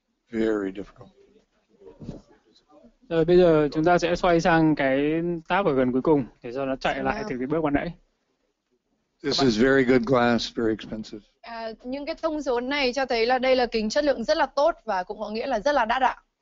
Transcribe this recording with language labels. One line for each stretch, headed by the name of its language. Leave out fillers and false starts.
English: Very difficult.
Vietnamese: Rồi bây giờ chúng ta sẽ xoay sang cái tab ở gần cuối cùng để cho nó chạy lại từ cái bước ban nãy.
English: This is very good glass, very expensive.
Vietnamese: Những cái thông số này cho thấy là đây là kính chất lượng rất là tốt và cũng có nghĩa là rất là đắt ạ.